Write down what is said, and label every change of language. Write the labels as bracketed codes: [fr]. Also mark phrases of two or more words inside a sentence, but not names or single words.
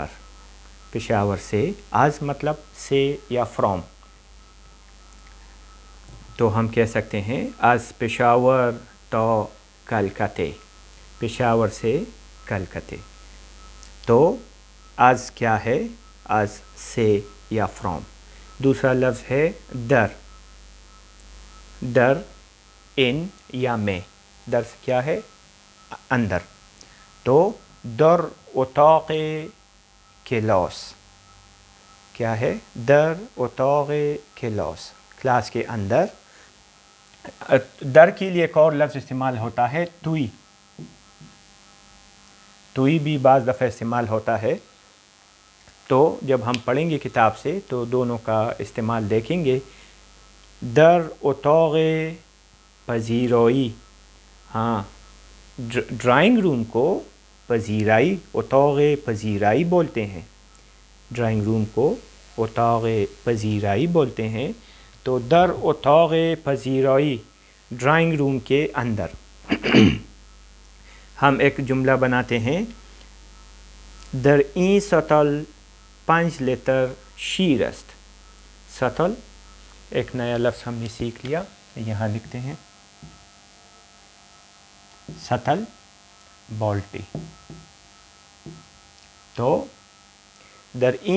[ur] پشاور سے، از مطلب سے یا فرام، تو ہم کہہ سکتے ہیں [fa] از پشاور تو کلکتے، [ur] پشاور سے کلکتے. تو از کیا ہے؟ از سے یا فرام. دوسرا لفظ ہے در. در ان یا میں. در کیا ہے؟ اندر. تو [fa] در اتاق کلاس [ur] کیا ہے؟ [fa] در اتاق کلاس، [ur] کلاس کے اندر. در کے لیے ایک اور لفظ استعمال ہوتا ہے توئی. توئی بھی بعض دفعہ استعمال ہوتا ہے، تو جب ہم پڑھیں گے کتاب سے تو دونوں کا استعمال دیکھیں گے. [fa] در اتاق پذیرائی، [ur] ہاں [en] drawing room [ur] کو پذیرائی، [fa] اتاق پذیرائی [ur] بولتے ہیں. [en] drawing room [ur] کو [fa] اتاق پذیرائی [ur] بولتے ہیں. تو [fa] در اتاق پذیرائی، [en] drawing room [ur] کے اندر. ہم ایک جملہ بناتے ہیں [fa] در این سطل 5 لیتر شیر است. [ur] سطل ایک نیا لفظ ہم نے سیکھ لیا، یہاں لکھتے ہیں سطل بالٹی. تو [fa] در این